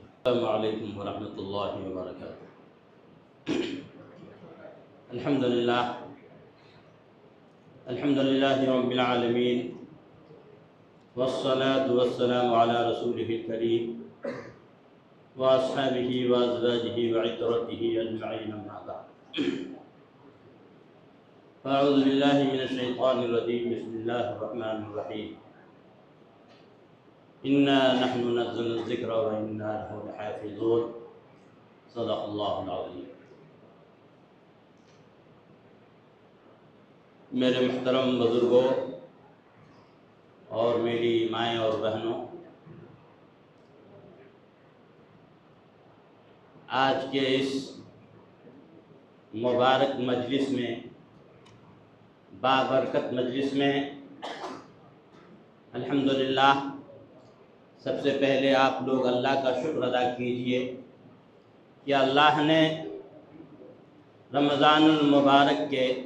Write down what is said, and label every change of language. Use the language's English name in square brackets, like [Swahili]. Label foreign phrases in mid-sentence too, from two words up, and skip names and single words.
[Arabic] السلام عليكم ورحمة الله وبركاته. الحمد لله رب العالمين والصلاة والسلام على رسوله الكريم وأصحابه وأزواجه وعترته أجمعين. أما بعد. أعوذ بالله من الشيطان الرجيم. بسم الله الرحمن الرحيم. إنا نحن نزلنا ذكر وإنا له لحافظون. صدق الله العظيم. [Hindi] मेरे मुहतरम बुजुर्गों और मेरी माएँ और बहनों, आज के इस मुबारक मजलिस में, बाबरकत मजलिस में अल्हम्दुलिल्लाह सबसे पहले आप लोग अल्लाह का शुक्र अदा कीजिए कि अल्लाह ने रमज़ानुल मुबारक के